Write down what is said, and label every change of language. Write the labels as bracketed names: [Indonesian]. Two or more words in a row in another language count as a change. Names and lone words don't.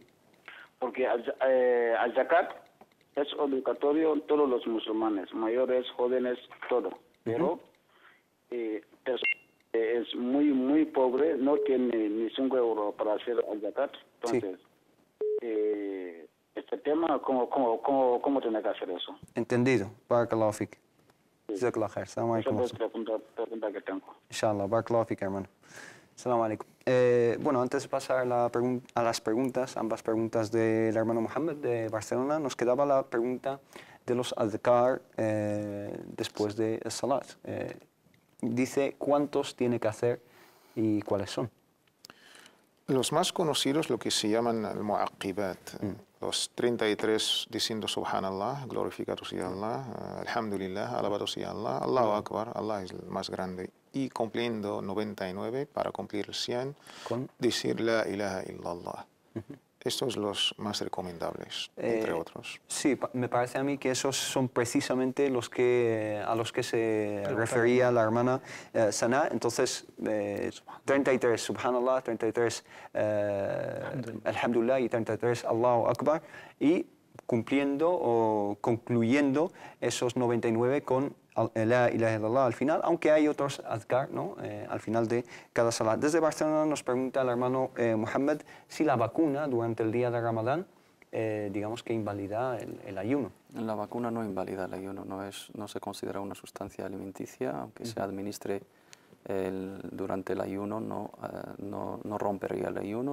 [Spanish] Porque al zakat es obligatorio en todos los musulmanes, mayores, jóvenes, todo. Pero es muy pobre, no tiene ni 5 euros para hacer al zakat. Entonces, este tema, ¿cómo tiene que hacer eso? Entendido. [Arabic] بارك الله فيك. جزاك الله خير. السلام عليكم. [Spanish] Esa es la pregunta que tengo. Inshallah. [Arabic] بارك الله فيك, [Spanish] hermano. [Arabic] السلام عليكم. [Spanish] Bueno, antes de pasar a las preguntas, ambas preguntas del hermano Mohammed de Barcelona, nos quedaba la pregunta de los adhkar después de salat. Dice cuántos tiene que hacer y cuáles son. Los más conocidos, lo que se llaman el mu'aqqibat, los 33 diciendo Subhanallah, glorificado sea Allah, Alhamdulillah, alabado sea Allah, [Arabic] الله أكبر, [Spanish] Allah es el más grande, y cumpliendo 99 para cumplir el 100, decir [Arabic] لا إله إلا الله. [Spanish] Estos son los más recomendables, entre otros. Sí, me parece a mí que esos son precisamente los que, a los que se refería la hermana Sana. Entonces, 33 Subhanallah, 33 Alhamdulillah y 33 [Arabic] الله أكبر. [Spanish] Y cumpliendo o concluyendo esos 99 con [Arabic] لا إله إلا الله [Spanish] al final, aunque hay otros adhkar, ¿no? Al final de cada salat. Desde Barcelona nos pregunta el hermano Mohammed si la vacuna durante el día de Ramadán, digamos que invalida el ayuno. La vacuna no invalida el ayuno, no se considera una sustancia alimenticia, aunque se administre durante el ayuno no rompería el ayuno.